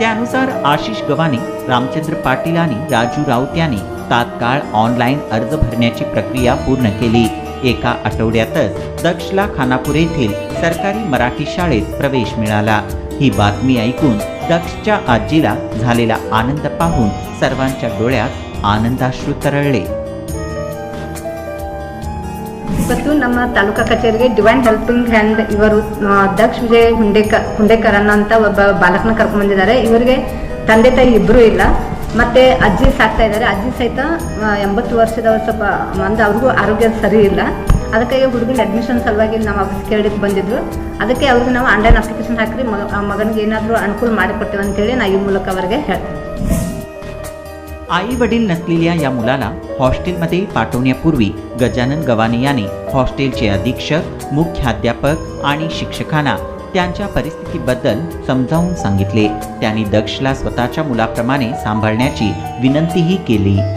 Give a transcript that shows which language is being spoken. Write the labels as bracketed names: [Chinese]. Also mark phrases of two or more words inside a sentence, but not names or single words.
[Marathi] त्यानुसार आशिष गवाने, रामचंद्र पाटील आणि राजू राऊत यांनी तात्काळ ऑनलाईन अर्ज भरण्याची प्रक्रिया पूर्ण केली। एका आठवड्यातच दक्षला खानापूर येथील सरकारी मराठी शाळेत प्रवेश मिळाला। ही बातमी ऐकून दक्षच्या आजीला झालेला आनंद पाहून सर्वांच्या डोळ्यात आनंदाश्रू तरळले। [Kannada] ಇವತ್ತು ನಮ್ಮ ತಾಲೂಕಾ ಕಚೇರಿಗೆ ಡಿವೈನ್ ಹೆಲ್ಪಿಂಗ್ ಹ್ಯಾಂಡ್ ಇವರು ದಕ್ಷ ವಿಜಯ್ ಹುಂಡೇಕರನ್ನ ಅಂತ ಒಬ್ಬ ಬಾಲಕನ ಕರ್ಕೊಂಡು ಬಂದಿದ್ದಾರೆ। ಇವರಿಗೆ ತಂದೆ ತಾಯಿ ಇಬ್ಬರೂ ಇಲ್ಲ, ಮತ್ತೆ ಅಜ್ಜಿ ಸಾಕ್ತಾ ಇದ್ದಾರೆ। ಅಜ್ಜಿ ಸಹಿತ 80 ವರ್ಷದವರು, ಸ್ವಲ್ಪ ಮಂದಿ ಅವ್ರಿಗೂ ಆರೋಗ್ಯ ಸರಿ ಇಲ್ಲ। ಅದಕ್ಕಾಗಿ ಹುಡುಗನ ಅಡ್ಮಿಷನ್ ಸಲುವಾಗಿ ನಮ್ಮ ಆಫೀಸ್ ಕೇಳಲಿಕ್ಕೆ ಬಂದಿದ್ರು। ಅದಕ್ಕೆ ಅವ್ರಿಗೆ ನಾವು ಆನ್ಲೈನ್ ಅಪ್ಲಿಕೇಶನ್ ಹಾಕಿ ಮಗನಿಗೆ ಏನಾದರೂ ಅನುಕೂಲ ಮಾಡಿಕೊಡ್ತೇವೆ ಅಂತೇಳಿ ನಾ ಈ ಮೂಲಕ ಅವರಿಗೆ ಹೇಳ್ತೀನಿ। [Marathi] आई वडील नसलेल्या या मुलाला हॉस्टेलमध्ये पाठवण्यापूर्वी गजानन गवाने यांनी हॉस्टेलचे अधीक्षक, मुख्याध्यापक आणि शिक्षकांना त्यांच्या परिस्थितीबद्दल समजावून सांगितले। त्यांनी दक्षला स्वतःच्या मुलाप्रमाणे सांभाळण्याची विनंतीही केली।